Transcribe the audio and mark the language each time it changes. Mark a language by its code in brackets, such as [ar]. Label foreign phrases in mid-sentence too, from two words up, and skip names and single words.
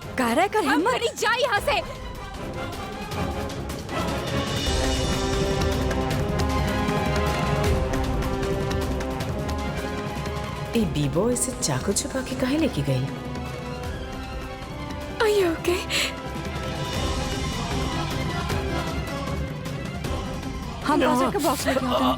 [hi] तारा कर हम हिम्मत। खड़ी जा यहाँ से। ए बीबो इसे चाकू छुपा के काहे लेके गई? [en] Are you okay? [hi] हम राजा का बॉक्स लेके आते हैं।